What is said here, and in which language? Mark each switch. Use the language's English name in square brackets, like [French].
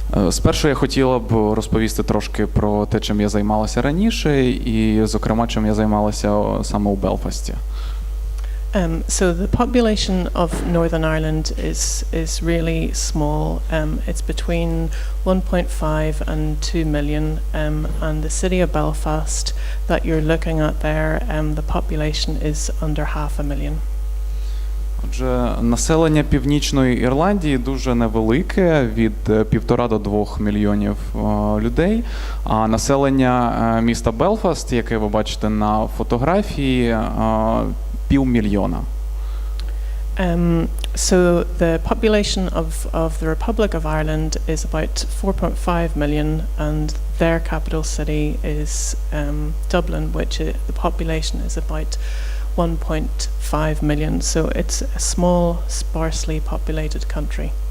[Ukrainian] Спершу я хотіла б розповісти трошки про те, чим я займалася раніше, і, зокрема, чим я займалася саме у Белфасті. [English] So the population of Northern Ireland is really small. It's between 1.5 and 2 million, and the city of Belfast that you're looking at there, the population is under 500,000. [Ukrainian] Отже, населення Північної Ірландії дуже невелике, від 1,5 до 2 мільйонів людей, а населення міста Белфаст, яке ви бачите на фотографії, 500 000. [English] So the population of the Republic of Ireland is about 4.5 million, and their capital city is Dublin, which the population is about 1.5 million. So it's a small, sparsely populated country.